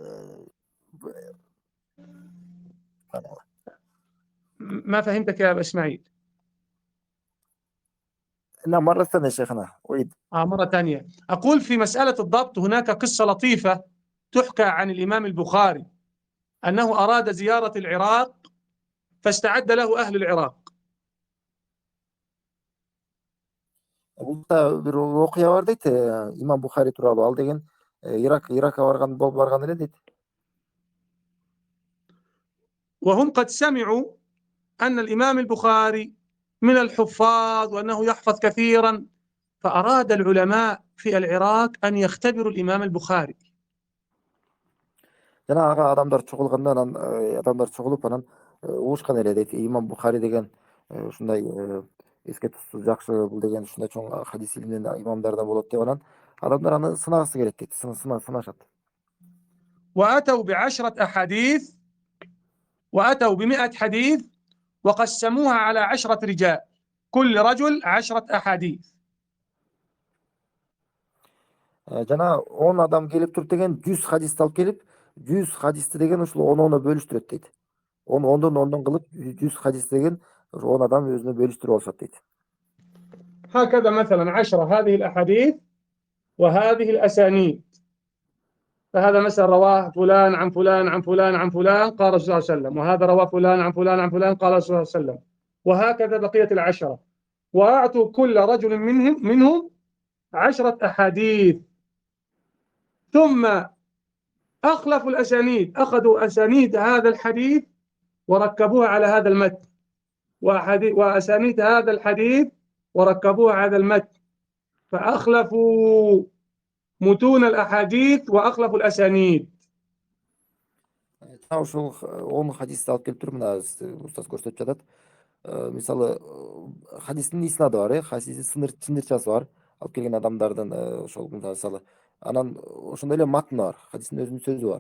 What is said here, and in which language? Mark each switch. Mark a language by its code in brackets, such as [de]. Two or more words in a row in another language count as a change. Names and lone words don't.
[ar] ما فهمتك يا أبا إسماعيل؟ نعم مرة ثانية شيخنا، أريد. مرة ثانية. أقول في مسألة الضبط هناك قصة لطيفة تحكى عن الإمام البخاري أنه أراد زيارة العراق فاستعد له أهل العراق. [ky] Бул бир окуя бар дейт, имам Бухари тууралуу. Ал деген Иракка барган эле дейт. [ar] وهم قد سمعوا أن الإمام البخاري من الحفاظ وأنه يحفظ كثيرا، فأراد العلماء في العراق أن يختبروا الإمام البخاري. [ky] Жана ага адамдар чогулуп анан угушкан эле дейт. Имам Бухари деген ушундай эске тутуу жакшы, бул деген ушундай чоң хадис илиминен имамдардан болот деп, анан адамдар аны сынагысы келет дейт. Сынашат. [ar] وأتوا ب10 أحاديث وأتوا ب100 حديث وقسموها على 10 رجال، كل رجل 10 أحاديث. [ky] Жана 10 адам келип туруп деген 100 хадисти алып келип, 100 хадисти деген ушул 10 бөлүштүрөт дейт. 10 кылып 100 хадис деген 10 адам өзүнө бөлүштүрүп алышат дейт. [ar] هكذا مثلا 10 هذه الأحاديث وهذه الأسانيد، فهذا مثلا رواه فلان عن فلان عن فلان عن فلان قال الرسول صلى الله عليه وسلم، وهذا رواه فلان عن فلان عن فلان قال الرسول صلى الله عليه وسلم، وهكذا بقية 10. وأعطوا كل رجل منهم 10 أحاديث، ثم أخلفوا الأسانيد، أخذوا أسانيد هذا الحديث وركبوها على هذا المتن، وأسانيد هذا الحديث وركبوها على المتن، فأخلفوا متون الأحاديث وأخلفوا الأسانيد. [ky] ошол 10 хадисти алып келип туруп, мына устаз көрсөтүп жатат. Мисалы, хадистин иснады бар, хадистин чындырчасы бар, алып келген адамдардын ошол мисалы. Анан ошондой эле матны бар, хадистин өзүнүн сөзү бар.